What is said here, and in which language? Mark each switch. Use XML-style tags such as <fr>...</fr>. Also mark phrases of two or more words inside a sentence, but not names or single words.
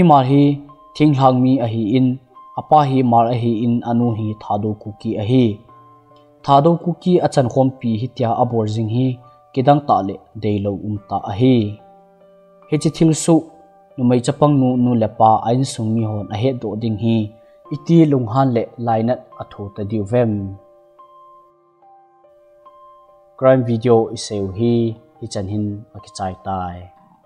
<tcz>mar hi thinglang mi a hi in apa hi mar a hi in anu hi thado kuki a hi thado kuki achan khom pi hi tia abor jing hi kidang ta le deilo umta a hi hechi thil su numai chapang nu lepa ain sungmi hon a he do ding hi iti lunghan le lainat atho ta diwem</tcz> <en>crime video</en> <tcz>iseu hi hichan hin akichai tai</tcz>